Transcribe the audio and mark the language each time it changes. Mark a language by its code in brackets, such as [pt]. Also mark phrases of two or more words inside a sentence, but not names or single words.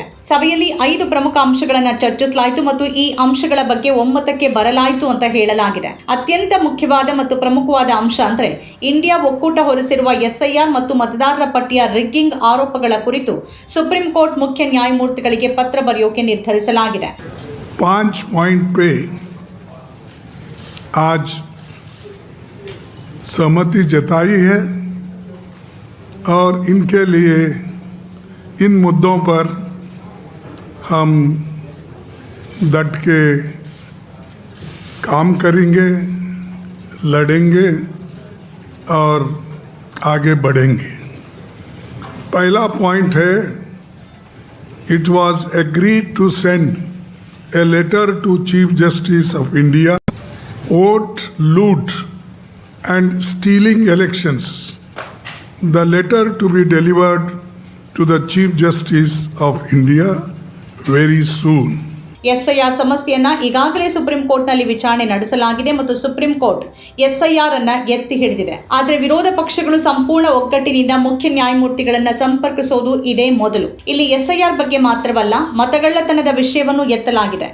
[kn] ಸಭೆಯಲ್ಲಿ 5 ಪ್ರಮುಖ ಅಂಶಗಳನ್ನು ಚರ್ಚಿಸಲಾಯಿತು ಮತ್ತು ಈ ಅಂಶಗಳ ಬಗ್ಗೆ ಒಮ್ಮತಕ್ಕೆ ಬರಲಾಯಿತು ಅಂತ ಹೇಳಲಾಗಿದೆ. ಅತ್ಯಂತ ಮುಖ್ಯವಾದ ಮತ್ತು ಪ್ರಮುಖವಾದ ಅಂಶ ಅಂದ್ರೆ ಇಂಡಿಯಾ ಒಕ್ಕೂಟ ಹೊರಡಿಸಿರುವ ಎಸ್ಐಆರ್ ಮತ್ತು ಮತದಾರರ ಪಟ್ಟಿಯ ರಿಗ್ಗಿಂಗ್ ಆರೋಪಗಳ ಕುರಿತು ಸುಪ್ರೀಂ ಕೋರ್ಟ್ ಮುಖ್ಯ ನ್ಯಾಯಮೂರ್ತಿಗಳಿಗೆ ಪತ್ರ ಬರೆಯೋಕೆ ನಿರ್ಧರಿಸಲಾಗಿದೆ. [hi] 5 पॉइंट पे आज सहमति जताई है और इनके लिए इन मुद्दों पर हम डट के काम करेंगे, लड़ेंगे और आगे बढ़ेंगे. पहला पॉइंट है, [en] it was agreed to send a letter to Chief Justice of India, vote loot and stealing elections. The letter to be delivered to the Chief Justice of India very soon. [kn] ಎಸ್ಐಆರ್ ಸಮಸ್ಯೆಯನ್ನ ಈಗಾಗಲೇ ಸುಪ್ರೀಂ ಕೋರ್ಟ್ನಲ್ಲಿ ವಿಚಾರಣೆ ನಡೆಸಲಾಗಿದೆ ಮತ್ತು ಸುಪ್ರೀಂ ಕೋರ್ಟ್ ಎಸ್ಐಆರ್ ಅನ್ನ ಎತ್ತಿ ಹಿಡಿದಿದೆ. ಆದರೆ ವಿರೋಧ ಪಕ್ಷಗಳು ಸಂಪೂರ್ಣ ಒಗ್ಗಟ್ಟಿನಿಂದ ಮುಖ್ಯ ನ್ಯಾಯಮೂರ್ತಿಗಳನ್ನ ಸಂಪರ್ಕಿಸುವುದು ಇದೇ ಮೊದಲು. ಇಲ್ಲಿ ಎಸ್ಐಆರ್ ಬಗ್ಗೆ ಮಾತ್ರವಲ್ಲ, ಮತಗಳ್ಳತನದ ವಿಷಯವನ್ನು ಎತ್ತಲಾಗಿದೆ.